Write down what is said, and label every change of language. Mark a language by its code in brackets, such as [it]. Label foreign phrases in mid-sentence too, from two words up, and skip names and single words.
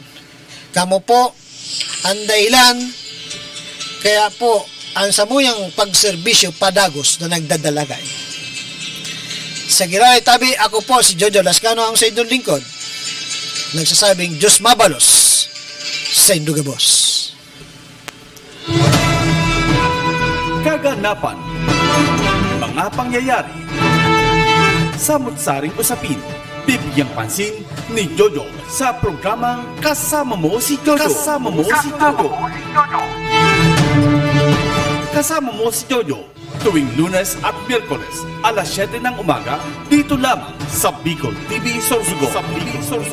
[bik] Kamo po ang dahilan, kaya po ang samuyang pagserbisyo padagos na nagdadalagay. [tl] Sa Giray Tabi, ako po si Jojo Lascano, ang sa inyong lingkod, nagsasabing [bik] Diyos mabalos sa Indugabos. [tl] Kaganapan, mga pangyayari, samot-saring usapin, bibigyang pansin ni Jojo sa programang Kasama Mo si Jojo. Kasama Mo si Jojo. Kasama Mo si Jojo tuwing Lunes at Miyerkules alas 7 ng umaga dito lamang sa Bicol TV Sorsogon.